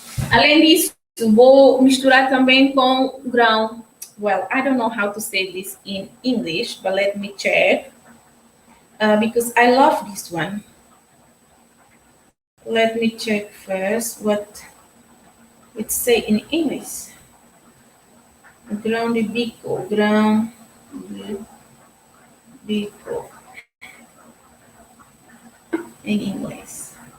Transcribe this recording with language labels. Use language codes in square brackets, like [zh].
[pt] Além disso, vou misturar também com grão. [en] Well, I don't know how to say this in English, but let me check. Because I love this one. Let me check first what it say in English. [pt] Grão de bico, grão de bico [en] in English.